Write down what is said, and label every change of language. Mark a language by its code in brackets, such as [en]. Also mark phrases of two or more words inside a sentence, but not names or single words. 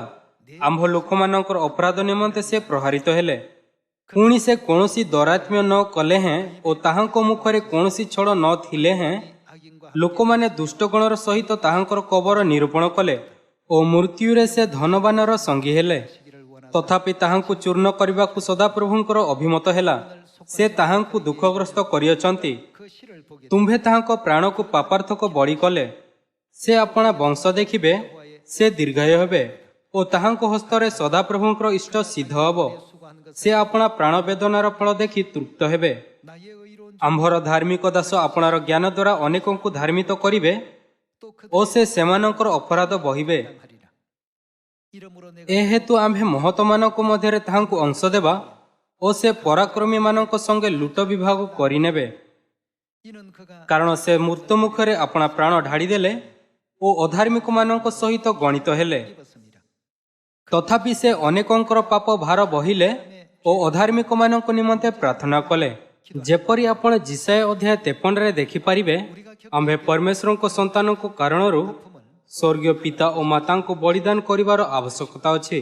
[or] ଆମ୍ଭ ଲୋକମାନଙ୍କର ଅପରାଧ ନିମନ୍ତେ ସେ ପ୍ରହାରିତ ହେଲେ। ପୁଣି ସେ କୌଣସି ଦୌରାତ୍ମ୍ୟ ନ କଲେ ହେଁ ଓ ତାହାଙ୍କ ମୁଖରେ କୌଣସି ଛଳ ନ ଥିଲେ ହେଁ [ko] 악인과 [or] ଲୋକମାନେ ଦୁଷ୍ଟଗଣର ସହିତ ତାହାଙ୍କର କବର ନିରୂପଣ କଲେ ଓ ମୃତ୍ୟୁରେ ସେ ଧନବାନର ସଙ୍ଗୀ ହେଲେ। [ko] 시기를 원하사 [or] ତଥାପି ତାହାଙ୍କୁ ଚୂର୍ଣ୍ଣ କରିବାକୁ ସଦାପ୍ରଭୁଙ୍କର ଅଭିମତ ହେଲା। ସେ ତାହାଙ୍କୁ ଦୁଃଖଗ୍ରସ୍ତ କରିଅଛନ୍ତି। [ko] 그 시를 보게 [or] ତୁମ୍ଭେ ତାହାଙ୍କ ପ୍ରାଣକୁ ପାପାର୍ଥକ ବଳି କଲେ। ସେ ଆପଣା ବଂଶ ଦେଖିବେ, ସେ ଦୀର୍ଘାୟୁ ହେବେ ଓ ତାହାଙ୍କ ହସ୍ତରେ ସଦାପ୍ରଭୁଙ୍କର ଇଷ୍ଟ ସିଦ୍ଧ ହେବ। [ko] 수고한 것 [or] ସେ ଆପଣା ପ୍ରାଣ ବେଦନାର ଫଳ ଦେଖି ତୃପ୍ତ ହେବେ। [ko] 나의 의로운 [or] ଆମ୍ଭର ଧାର୍ମିକ ଦାସ ଆପଣାର ଜ୍ଞାନ ଦ୍ୱାରା ଅନେକଙ୍କୁ ଧାର୍ମିତ କରିବେ [ko] 또 [or] ଓ ସେ ସେମାନଙ୍କର ଅପରାଧ ବହିବେ। [ko] 하리라. 이러므로 내가 [or] ଏ ହେତୁ ଆମ୍ଭେ ମହତମାନଙ୍କ ମଧ୍ୟରେ ତାହାଙ୍କୁ ଅଂଶ ଦେବା ଓ ସେ ପରାକ୍ରମୀମାନଙ୍କ ସଙ୍ଗେ ଲୁଟ ବିଭାଗ କରିନେବେ। [ko] 이는 그가 [or] କାରଣ ସେ ମୃତ୍ୟୁ ମୁଖରେ ଆପଣା ପ୍ରାଣ ଢାଡ଼ିଦେଲେ ଓ ଅଧାର୍ମିକମାନଙ୍କ ସହିତ ଗଣିତ ହେଲେ। [ko] 입었습니다. [or] ତଥାପି ସେ ଅନେକଙ୍କର ପାପ ଭାର ବହିଲେ ଓ ଅଧାର୍ମିକମାନଙ୍କ ନିମନ୍ତେ ପ୍ରାର୍ଥନା କଲେ। ଯେପରି ଆପଣ ଜିସାୟ ଅଧ୍ୟାୟ 53ରେ ଦେଖିପାରିବେ, ଆମ୍ଭେ ପରମେଶ୍ୱରଙ୍କ ସନ୍ତାନଙ୍କ କାରଣରୁ ସ୍ୱର୍ଗୀୟ ପିତା ଓ ମାତାଙ୍କୁ ବଳିଦାନ କରିବାର ଆବଶ୍ୟକତା ଅଛି।